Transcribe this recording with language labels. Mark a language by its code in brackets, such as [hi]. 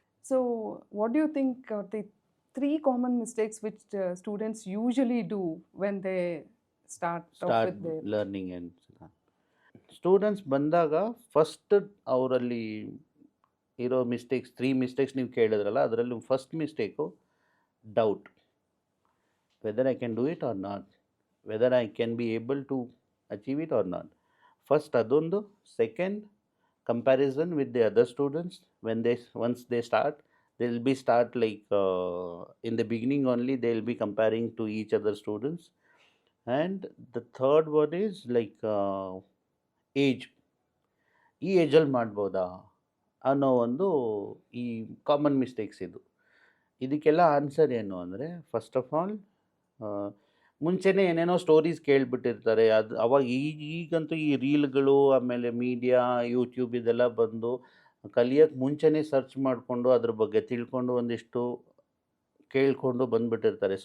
[en] So, what do you think are the 3 common mistakes which students usually do when they start off start with their... [kn] learning and students ಬಂದಾಗ first ಅವರಲ್ಲಿ ಇರೋ mistakes 3 mistakes ನೀವು ಕೇಳಿದ್ರಲ್ಲ, ಅದರಲ್ಲಿ first mistake doubt, [en] whether I can do it or not, [kn] whether I can be able to achieve it R not. First ಅದೊಂದು. Second, [en] comparison with the other students. When they once they start, they'll be start like in the beginning only they'll be comparing to each other students. And the third one is like age. [kn] ಈ ಏಜಲ್ಲಿ ಮಾಡ್ಬೋದಾ ಅನ್ನೋ ಒಂದು ಈ common mistakes ಇದು. ಇದಕ್ಕೆಲ್ಲ answer ಏನು ಅಂದರೆ, first of all ಮುಂಚೆನೇ ಏನೇನೋ ಸ್ಟೋರೀಸ್ ಕೇಳಿಬಿಟ್ಟಿರ್ತಾರೆ. ಅದು ಅವಾಗ ಈಗಂತೂ ಈ ರೀಲ್ಗಳು, ಆಮೇಲೆ ಮೀಡಿಯಾ, ಯೂಟ್ಯೂಬ್ ಇದೆಲ್ಲ ಬಂದು ಕಲಿಯೋಕ್ಕೆ ಮುಂಚೆನೇ ಸರ್ಚ್ ಮಾಡಿಕೊಂಡು ಅದ್ರ ಬಗ್ಗೆ ತಿಳ್ಕೊಂಡು ಒಂದಿಷ್ಟು ಕೇಳಿಕೊಂಡು ಬಂದುಬಿಟ್ಟಿರ್ತಾರೆ.